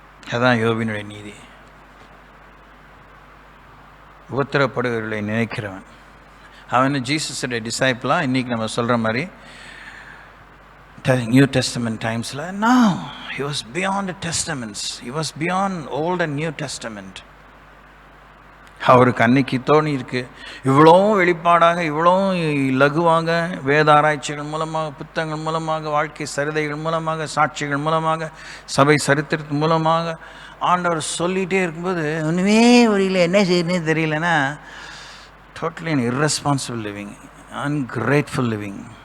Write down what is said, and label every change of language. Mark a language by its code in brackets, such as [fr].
[ta] அதான் யோபினுடைய நீதி. உபத்திரப்படுகிறவர்களை நினைக்கிறவன் அவன் ஜீசஸுடைய டிசைப்பிளா? இன்றைக்கி நம்ம சொல்கிற மாதிரி நியூ டெஸ்டமெண்ட் டைம்ஸில். [en] No, he was beyond the testaments. He was beyond old and new testament. [ta] அவருக்கு அன்னைக்கு தோணி இருக்கு, இவ்வளோ வெளிப்பாடாக, இவ்வளோ லகுவாக, வேத ஆராய்ச்சிகள் மூலமாக, புத்தகங்கள் மூலமாக, வாழ்க்கை சரிதைகள் மூலமாக, சாட்சிகள் மூலமாக, சபை சரித்திரத்தின் மூலமாக ஆண்டவர் சொல்லிகிட்டே இருக்கும்போது ஒன்றுமே புரியல, என்ன செய்யணுன்னே தெரியலன்னா, [en] Totally an irresponsible living, ungrateful living.